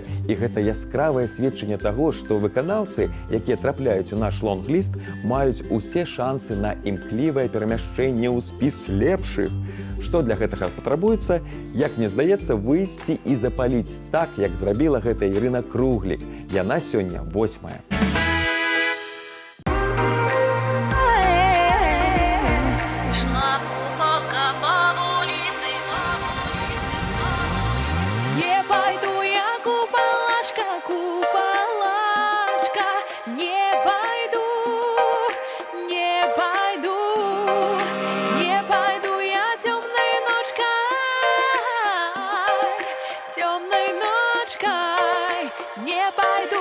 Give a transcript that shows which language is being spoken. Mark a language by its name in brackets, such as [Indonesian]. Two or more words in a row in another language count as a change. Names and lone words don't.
[Belarusian] І гэта яскравае сведчанне таго, што выканаўцы, якія трапляюць у наш лонг-ліст, маюць усе шансы на імклівае перамяшчэнне ў спіс лепшых. Што для гэтага патрабуецца, як мне здаецца, выйсці і запаліць так, як зрабіла гэта Ірына Круглік. Яна сёння 8-я. [Russian] Шла купалка по улице, Не пойду я, купалашка, купалашка, не пойду, не пойду, не пойду я темной ночкой, не пойду.